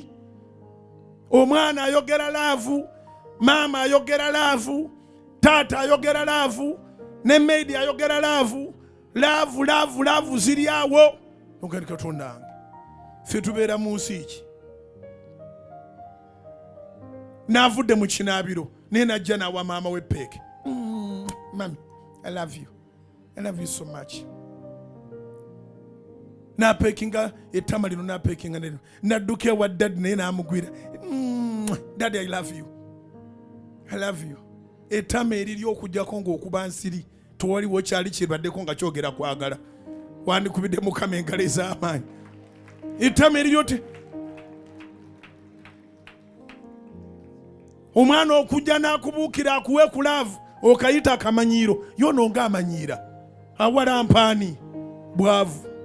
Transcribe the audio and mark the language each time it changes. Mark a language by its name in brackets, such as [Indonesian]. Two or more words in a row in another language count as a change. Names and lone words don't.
[Ganda] Omwana ayogera laavu, maama ayogera laavu, taata ayogera laavu, ne maidi ayogera laavu. Laavu ziri awo. Nogandi Katonda wange, ffe tubeera mu nsi ki? Naavudde mu kinaabiro naye najja n'awa maama we peeke. Mami, [English] I love you. I love you so much. [Ganda] Napekinga ettama lino, napekinga neno. Nadduka ewa daddy naye n'amugwira. [English] Daddy, I love you. I love you. [Ganda] Ettama eriri okujjako ng'okuba nsiri tewaliwo kyali kibaddeko nga kyogera kwagala. Wandikubidde Mukama engalo ez'amaanyi. Ettama eriryo omwana okujja n'akubuukira akuwe ku laavu okayita akamanyiiro yono ng'amanyiira awala mpaani bwavu.